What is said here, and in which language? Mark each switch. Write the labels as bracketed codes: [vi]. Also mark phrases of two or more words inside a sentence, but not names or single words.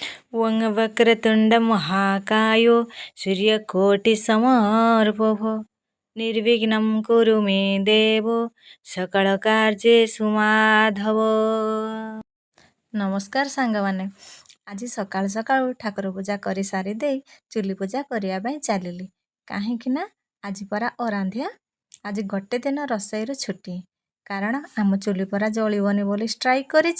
[sa] वं वक्रतुंड महाकायो सूर्यकोटि समर्पभ निर्विघ्नं कुरु मे देवो सकल କାର୍ଯ୍ୟେଷु ମାଧବ। [or] ନମସ୍କାର ସାଙ୍ଗମାନେ। ଆଜି ସକାଳୁ ସକାଳୁ ଠାକୁର ପୂଜା କରି ସାରି ଦେଇ ଚୁଲି ପୂଜା କରିବା ପାଇଁ ଚାଲିଲି। କାହିଁକି ନା ଆଜି ପରା ଅରାନ୍ଧିଆ, ଆଜି ଗୋଟେ ଦିନ ରୋଷେଇରୁ ଛୁଟି, କାରଣ ଆମ ଚୁଲି ପରା ଜଳିବନି ବୋଲି ଷ୍ଟ୍ରାଇକ୍ କରିଛି।